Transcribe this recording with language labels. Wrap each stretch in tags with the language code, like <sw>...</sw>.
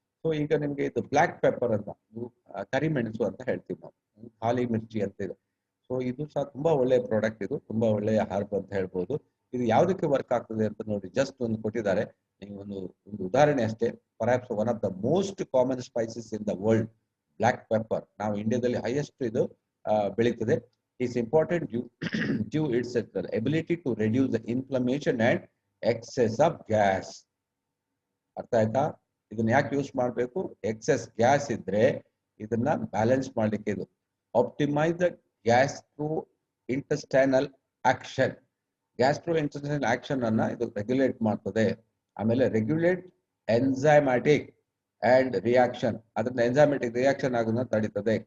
<kn>So ಈಗ ನಿಮ್ಗೆ ಇದು ಬ್ಲಾಕ್ ಪೆಪ್ಪರ್ ಅಂತ, ಕರಿಮೆಣಸು ಅಂತ ಹೇಳ್ತೀವಿ ನಾವು, ಖಾಲಿ ಮಿರ್ಚಿ ಅಂತ ಇದೆ. ಸೊ ಇದು ಸಹ ತುಂಬಾ ಒಳ್ಳೆಯ ಪ್ರಾಡಕ್ಟ್. ಇದು ತುಂಬಾ ಒಳ್ಳೆಯ ಹರ್ಬ್ ಅಂತ ಹೇಳ್ಬೋದು. ಇದು ಯಾವುದಕ್ಕೆ ವರ್ಕ್ ಆಗ್ತದೆ ಅಂತ ನೋಡಿ ಜಸ್ಟ್ ಒಂದು ಕೊಟ್ಟಿದ್ದಾರೆ. ನೀವು ಒಂದು ಉದಾಹರಣೆ ಅಷ್ಟೇ.</kn> <en>Perhaps one of the most common spices in the world, black pepper.</en> <kn>ನಾವು ಇಂಡಿಯಾದಲ್ಲಿ ಹೈಯೆಸ್ಟ್ ಇದು ಬೆಳೀತದೆ.</kn> <en>is important due its ability to reduce the inflammation and excess of gas.</en> <kn>ಅರ್ಥ ಆಯ್ತಾ? ಇದನ್ನ ಯಾಕೆ ಯೂಸ್ ಮಾಡಬೇಕು?</kn> <en>excess gas</en> <kn>ಇದ್ರೆ ಇದನ್ನ ಬ್ಯಾಲೆನ್ಸ್ ಮಾಡ್ಲಿಕ್ಕೆ ಇದು</kn> <en>Optimise the gastrointestinal action.</en> <kn>Gastro intestinal action ಅನ್ನ ಇದು ರೆಗ್ಯುಲೇಟ್ ಮಾಡ್ತದೆ. ಆಮೇಲೆ</kn> <en>regulate enzymatic and reaction,</en> <kn>ಅದನ್ನ ಎನ್ಸೈಮ್ಯಾಟಿಕ್ ರಿಯಾಕ್ಷನ್ ಆಗೋದನ್ನ ತಡೀತದೆ.</kn>